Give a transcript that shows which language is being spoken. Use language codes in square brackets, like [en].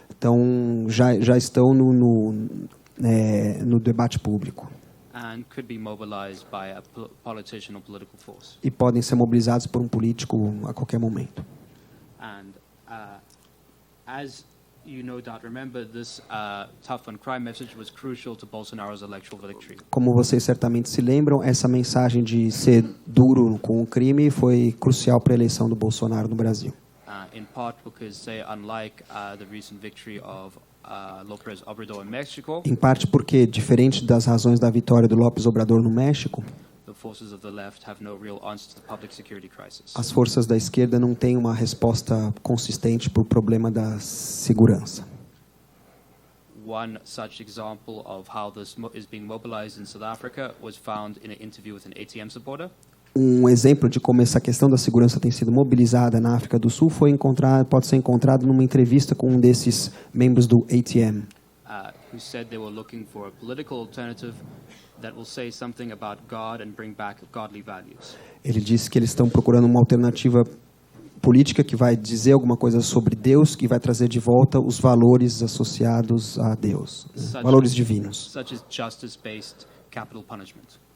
[pt] Então, já estão no debate público. [en] And could be mobilized by a politician or political force. [pt] E podem ser mobilizados por um político a qualquer momento. [en] And as you no doubt remember, this tough on crime message was crucial to Bolsonaro's electoral victory. [pt] Como vocês certamente se lembram, essa mensagem de ser duro com o crime foi crucial para a eleição do Bolsonaro no Brasil. [en] In part because, say, unlike the recent victory of López Obrador in Mexico, [pt] Em parte porque, diferente das razões da vitória do López Obrador no México, [en] the forces of the left have no real answer to the public security crisis. [pt] as forças da esquerda não têm uma resposta consistente para o problema da segurança. [en] One such example of how this is being mobilized in South Africa was found in an interview with an ATM supporter. [pt] Um exemplo de como essa questão da segurança tem sido mobilizada na África do Sul pode ser encontrado numa entrevista com um desses membros do ATM. [en] Who said they were looking for a political alternative that will say something about God and bring back godly values. [pt] Ele disse que eles estão procurando uma alternativa política que vai dizer alguma coisa sobre Deus, que vai trazer de volta os valores associados a Deus, valores divinos. [en] Such as justice-based capital punishment.